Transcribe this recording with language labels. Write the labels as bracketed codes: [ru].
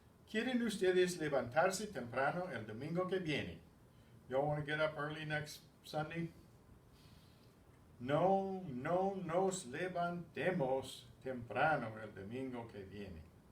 [es] ¿Quieren ustedes levantarse temprano el domingo que viene? [en] Y'all want to get up early next Sunday? [es] No nos levantemos temprano el domingo que viene.